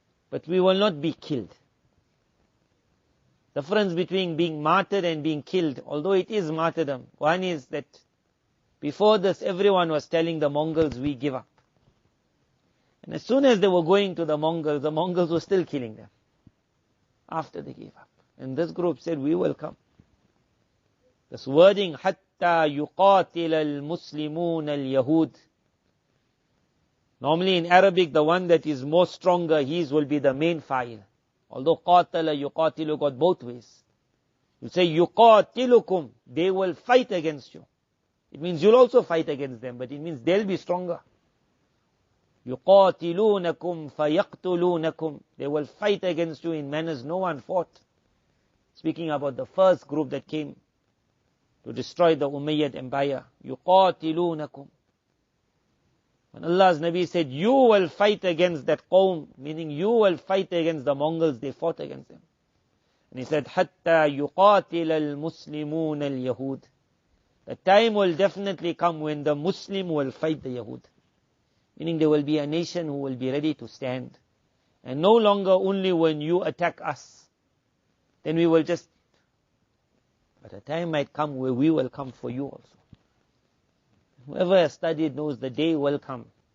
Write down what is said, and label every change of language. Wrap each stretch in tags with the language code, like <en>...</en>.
<en>But we will not be killed. The difference between being martyred and being killed, although it is martyrdom, one is that before this everyone was telling the Mongols, we give up. And as soon as they were going to the Mongols were still killing them. After they gave up. And this group said, we will come.</en> <ar>This wording, حَتَّى يُقَاتِلَ الْمُسْلِمُونَ الْيَهُودِ.</ar> <en>Normally in Arabic, the one that is more stronger, his will be the main fa'il. Although قَاتَلَ يُقَاتِلُ got both ways. You say, يُقَاتِلُكُمْ, they will fight against you. It means you'll also fight against them, but it means they'll be stronger.</en> <ar>يُقَاتِلُونَكُمْ فَيَقْتُلُونَكُمْ.</ar> <en>They will fight against you in manners no one fought. Speaking about the first group that came to destroy the Umayyad Empire.</en> <ar>يُقَاتِلُونَكُمْ.</ar> <en>When Allah's Nabi said, you will fight against that qawm, meaning you will fight against the Mongols, they fought against them.</en> <ar>And he said, حَتَّى يُقَاتِلَ الْمُسْلِمُونَ الْيَهُودِ.</ar> <en>The time will definitely come when the Muslim will fight the Yahood. Meaning there will be a nation who will be ready to stand. And no longer only when you attack us, then we will just... But a time might come where we will come for you also. Whoever has studied knows the day will come.</en>